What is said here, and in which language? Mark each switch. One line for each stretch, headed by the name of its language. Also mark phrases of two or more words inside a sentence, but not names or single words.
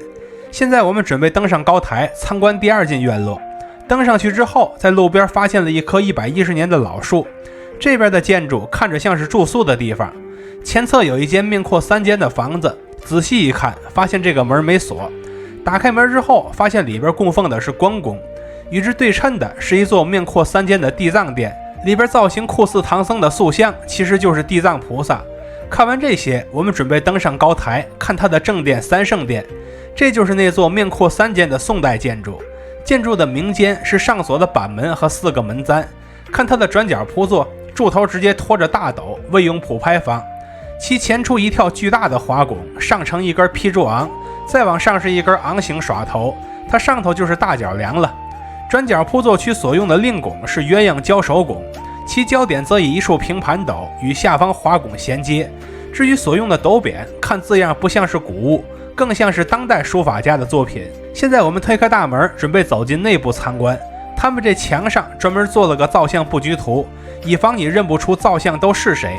Chinese: 現在我們準備登上高台參觀第2進院落，登上去之後，在路邊發現了一棵110年的老樹，這邊的建築看着像是住宿的地方，前側有一間面闊3間的房子，仔細一看發現這個門沒鎖，打開門之後發現裡邊供奉的是關公，與之對稱的是一座面闊3間的地藏殿，裡邊造型酷似唐僧的塑像其實就是地藏菩薩。看完這些，我們準備登上高台看它的正殿三聖殿，這就是那座面闊3間的宋代建築，建築的明間是上锁的板門和4個門簪，看它的轉角鋪座，柱頭直接拖着大斗，未用普拍房，其前出一條巨大的花拱，上呈一根劈柱昂，再往上是一根昂形耍頭，它上頭就是大角梁了。轉角鋪座區所用的令拱是鴛鴦交手拱，其焦點則以一束平盤斗與下方花拱銜接。至於所用的斗匾，看字樣不像是古物，更像是當代書法家的作品。現在我們推開大門，準備走進內部參觀。他們這牆上專門做了個造像布局圖，以防你認不出造像都是誰。